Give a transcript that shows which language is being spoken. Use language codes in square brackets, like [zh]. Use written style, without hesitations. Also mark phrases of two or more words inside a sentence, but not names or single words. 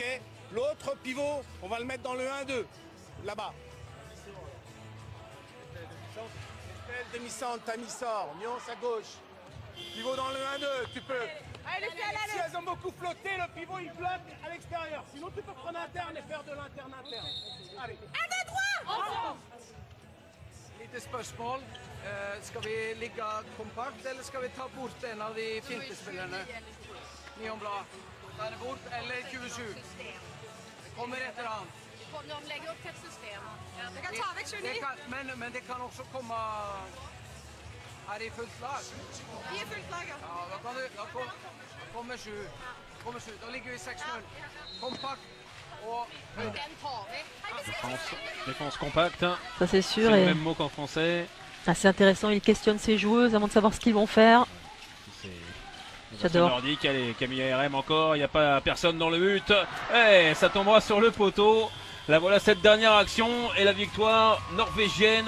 [fr] L'autre pivot, on va le mettre dans le 1-2, là-bas. Estelle, demi-centre, Tammy sort. Nyons à gauche. Pivot dans le 1-2, tu peux. Si elles ont beaucoup flotté, le pivot il flotte à l'extérieur. Sinon tu peux prendre interne et faire de l'interne interne. Allez. 1, 2, 3! [no] Lite spørsmål. Skal vi ligge kompakt, eller skal vi ta bort en av de fintespillerne? Nionblad. Ta det bort, eller 27? Det kommer etter han. [sv] De lägger upp ett system. [no] Det kan ta vekk 29. Men det kan også komme her i fullt lag. [sv] Vi är fullt lag. [no] Ja, da kommer 7. Da ligger vi 6-0. Kompakt og Den tar vi. [fr] Défense compacte. Ça c'est C'est sûr. le Et même mot qu'en français. assez intéressant. Il questionne ses joueuses avant de savoir ce qu'ils vont faire. J'adore. Nordique, allez, Camille ARM encore, il n'y a pas personne dans le but. Eh, ça tombera sur le poteau. Là voilà cette dernière action et la victoire norvégienne.